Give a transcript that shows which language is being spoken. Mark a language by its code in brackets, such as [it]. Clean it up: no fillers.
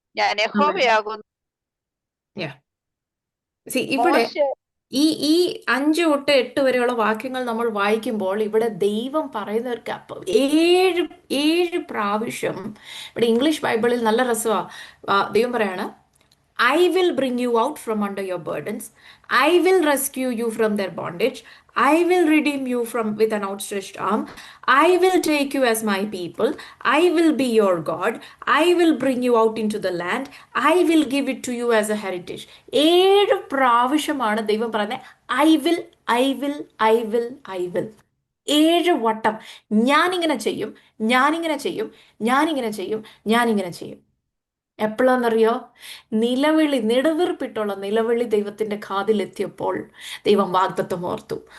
[ml] ഞാൻ യഹോവയാകുന്നു. ഇവിടെ മോശ ഈ 5 തൊട്ട് 8 വരെയുള്ള വാക്യങ്ങൾ നമ്മൾ വായിക്കുമ്പോൾ ഇവിടെ ദൈവം പറയുന്നവർക്ക് ഏഴ് ഏഴ് പ്രാവശ്യം, ഇവിടെ ഇംഗ്ലീഷ് ബൈബിളിൽ നല്ല രസമാണ്. ദൈവം പറയാണ്, [en] I will bring you out from under your burdens. I will rescue you from their bondage. I will redeem you from with an outstretched arm. I will take you as my people. I will be your God. I will bring you out into the land. I will give it to you as a heritage. [ml] 7 പ്രാവശ്യമാണ് ദൈവം പറയുന്നത് [en] I will, I will, [ml] I will, I will. 7 വട്ടം ഞാനിങ്ങനെ ചെയ്യും, ഞാനിങ്ങനെ ചെയ്യും, ഞാനിങ്ങനെ ചെയ്യും, ഞാനിങ്ങനെ ചെയ്യും. എപ്പോഴാണെന്നറിയോ? നിലവിളി, നെടുവീർപ്പിട്ടുള്ള നിലവിളി ദൈവത്തിന്റെ കാതിലെത്തിയപ്പോൾ ദൈവം വാഗ്ദത്തം ഓർത്തു.